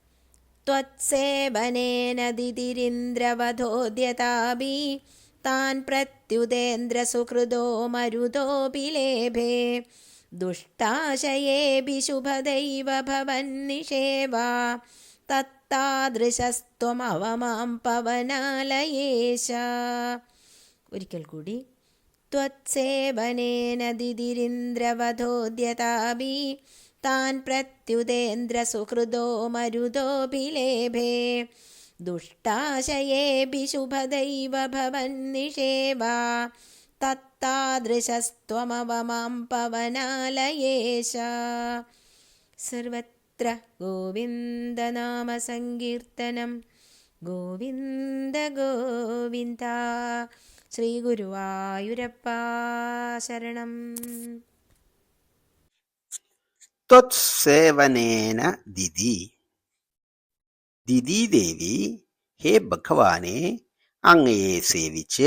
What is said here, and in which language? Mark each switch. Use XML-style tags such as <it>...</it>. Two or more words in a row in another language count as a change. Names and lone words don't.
<sa>ത്വത്സേവനേന ദിതിരിന്ദ്രവധോദ്യതാഭി താൻ പ്രത്യുതേന്ദ്രസുഹൃദോ മരുതോപി ലേഭേ ദുഷ്ടാശയേഭി ശുഭദൈവ ഭവന്നിഷേവാ തത്താദൃശസ്ത്വമവമാം പവനാലയേശ.</sa> <ml>ഒരിക്കൽ കൂടി.</ml> <sa>त्वत्सेवनेन दिदिरिन्द्रवधोद्यताभि तान् प्रत्युदेन्द्रसुहृदो मरुदोऽपि लेभे दुष्टाशयेऽपि शुभदैव भवन्निषेवा तत्तादृशस्त्वमवमां पवनालयेश सर्वत्र गोविन्दनामसङ्कीर्तनं गोविन्द गोविन्द</sa> <ml>ശ്രീഗുരുവായൂരപ്പാ ശരണം.</ml> <sa>ത്വത്സേവനേന ദിതി.</sa> <ml>ദിതി ദേവി, ഹേ ഭഗവാനെ, അങ്ങയെ സേവിച്ച്</ml>